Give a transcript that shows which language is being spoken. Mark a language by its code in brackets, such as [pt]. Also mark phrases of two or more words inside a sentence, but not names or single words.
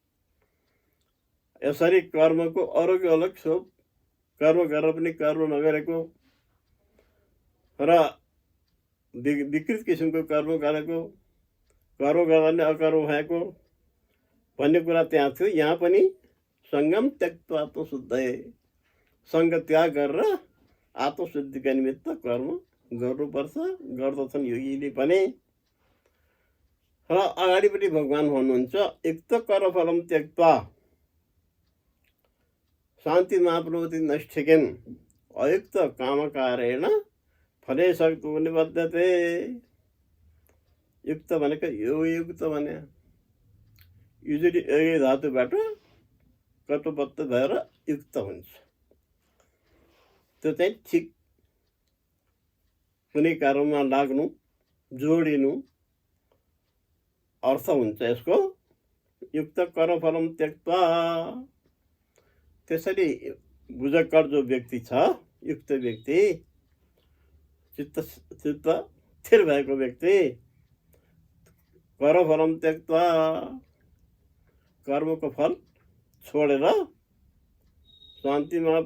[ne] यसरी कर्मको अरूको अलग स्वरूप, कर्म गरेर पनि कर्म नगरेको र विकृत किसिमको कर्म गरेको, कर्म गर्दा नै अकर्म भएको भन्ने कुरा त्यहाँ थियो। यहाँ पनि [sa] सङ्गम त्यक्त्वा आत्मशुद्धये, [ne] सङ्ग त्याग गरेर आत्मशुद्धिका निमित्त कर्म गर्नुपर्छ, गर्दछन् योगीले पनि। र अगाडिपट्टि भगवान् भन्नुहुन्छ [sa] युक्त कर्मफलम त्यक्त्वा शान्ति माप्नोति नैष्ठिकीम् अयुक्त कामकारेण फले सक्तो निबद्धते। [ne] युक्त भनेको युक्त भने युजली यो धातुबाट कटुबद्ध भएर युक्त हुन्छ। त्यो चाहिँ ठिक कुनै कर्ममा लाग्नु, जोडिनु अर्थ हुन्छ यसको। [sa] युक्त कर्मफलम त्यक्त्वा, [ne] त्यसरी बुझकर जो व्यक्ति छ, युक्त व्यक्ति, चित्त स्थिर भएको व्यक्ति, [sa] कर्मफलम त्यक्त्वा, [ne] कर्मको फल छोडेर शान्तिमा।